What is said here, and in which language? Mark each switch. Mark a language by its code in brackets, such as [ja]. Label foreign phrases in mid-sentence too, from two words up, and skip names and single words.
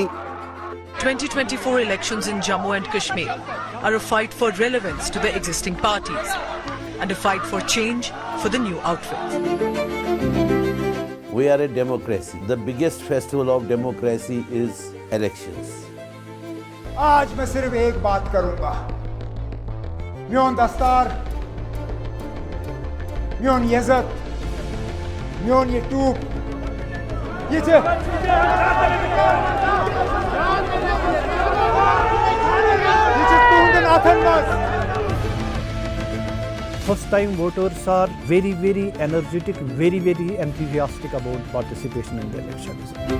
[en] 2024 elections in Jammu and Kashmir are a fight for relevance to the existing parties and a fight for change for the new outfit. We are a democracy. The biggest festival of democracy is elections. [hi] आज मैं सिर्फ एक बात करूंगा [ks] म्योन दस्तार म्योन यज़त म्योन यूट्यूब ये [en] First time voters are very energetic, very enthusiastic about participation in the elections.